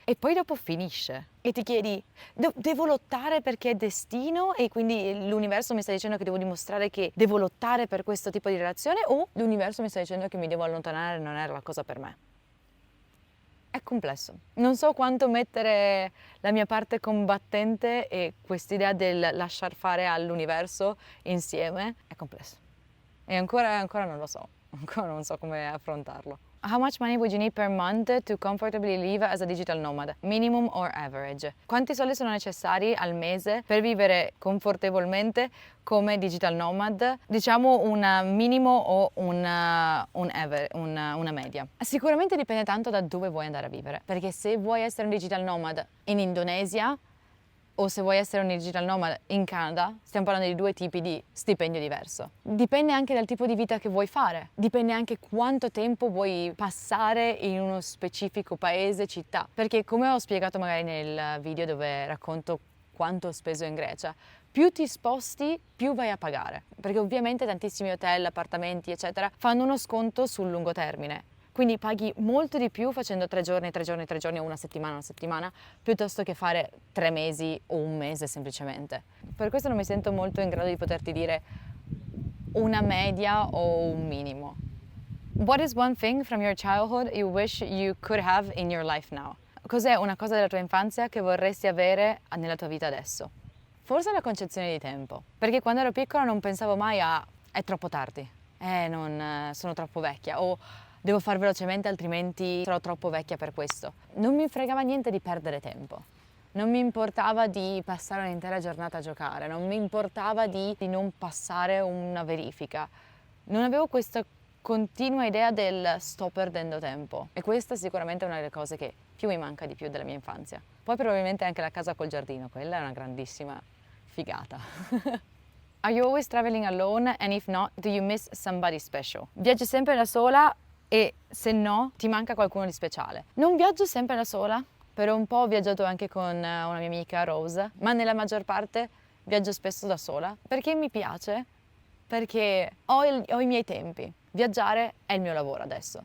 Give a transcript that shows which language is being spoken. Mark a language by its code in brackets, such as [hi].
[it] E poi dopo finisce e ti chiedi, devo lottare perché è destino e quindi l'universo mi sta dicendo che devo dimostrare che devo lottare per questo tipo di relazione o l'universo mi sta dicendo che mi devo allontanare e non era la cosa per me? È complesso. Non so quanto mettere la mia parte combattente e quest'idea del lasciar fare all'universo insieme è complesso. E ancora non lo so, ancora non so come affrontarlo. [en] How much money would you need per month to comfortably live as a digital nomad? Minimum or average? [it] Quanti soldi sono necessari al mese per vivere confortevolmente come digital nomad? Diciamo un minimo o una media. Sicuramente dipende tanto da dove vuoi andare a vivere, perché se vuoi essere un digital nomad in Indonesia o se vuoi essere un digital nomad in Canada, stiamo parlando di due tipi di stipendio diverso. Dipende anche dal tipo di vita che vuoi fare, dipende anche quanto tempo vuoi passare in uno specifico paese, città. Perché come ho spiegato magari nel video dove racconto quanto ho speso in Grecia, più ti sposti, più vai a pagare. Perché ovviamente tantissimi hotel, appartamenti, eccetera, fanno uno sconto sul lungo termine. Quindi paghi molto di più facendo 3 giorni o una settimana, piuttosto che fare 3 mesi o un mese semplicemente. Per questo non mi sento molto in grado di poterti dire una media o un minimo. [en] What is one thing from your childhood you wish you could have in your life now? [it] Cos'è una cosa della tua infanzia che vorresti avere nella tua vita adesso? Forse la concezione di tempo, perché quando ero piccola non pensavo mai a è troppo tardi, non sono troppo vecchia o devo far velocemente altrimenti sarò troppo vecchia per questo. Non mi fregava niente di perdere tempo, non mi importava di passare un'intera giornata a giocare, non mi importava di non passare una verifica. Non avevo questa continua idea del sto perdendo tempo e questa sicuramente è una delle cose che più mi manca di più della mia infanzia. Poi probabilmente anche la casa col giardino, quella è una grandissima figata. [en] Are you always traveling alone and if not, do you miss somebody special? [it] Viaggi sempre da sola e se no ti manca qualcuno di speciale. Non viaggio sempre da sola, per un po' ho viaggiato anche con una mia amica Rose, ma nella maggior parte viaggio spesso da sola perché mi piace perché ho i miei tempi. Viaggiare è il mio lavoro adesso.